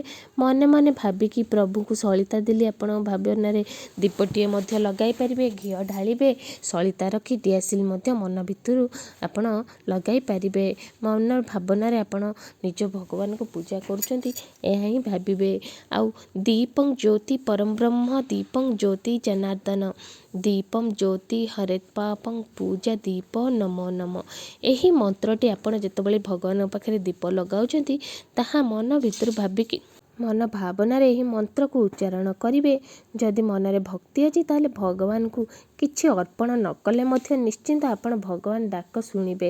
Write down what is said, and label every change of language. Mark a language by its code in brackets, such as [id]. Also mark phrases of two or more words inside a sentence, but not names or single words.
[or] ମନେ ମନେ ଭାବିକି ପ୍ରଭୁ କୁ ସଳିତା ଦିଲି ଆପଣ ଭାବନା ରେ ଦୀପଟିଏ ମଧ୍ୟ ଲଗାଇ ପାରିବେ। ଘିଅ ଢାଳିବେ ସଳିତା ରଖି ଦିଆସିଲି ମଧ୍ୟ ମନ ଭିତରୁ ଆପଣ ଲଗାଇ ପାରିବେ। ମନ ଭାବନା ରେ ଆପଣ ନିଜ ଭଗବାନ କୁ ପୂଜା କରୁଛନ୍ତି ଏହା ହିଁ ଭାବିବେ। [sa] आउ दीपं ज्योति परम ब्रह्म दीपं ज्योति जनार्दन दीपम ज्योति हरेत पापं पूजा दीप नमो नमो। [or] ଏହି ମନ୍ତ୍ରଟି ଆପଣ ଯେତେବେଳେ ଭଗବାନ ପାଖରେ ଦୀପ ଲଗାଉଛନ୍ତି ତାହା ମନ ଭିତର ଭାବିକି ମନ ଭାବନା ରେ ଏହି ମନ୍ତ୍ର କୁ ଉଚ୍ଚାରଣ କରିବେ। ଯଦି ମନ ରେ ଭକ୍ତି ଅଛି ତାଲେ ଭଗବାନ କୁ କିଛି ଅର୍ପଣ ନ କଲେ ମଧ୍ୟ ନିଶ୍ଚିନ୍ତ ଆପଣ ଭଗବାନ ଡାକ ଶୁଣିବେ।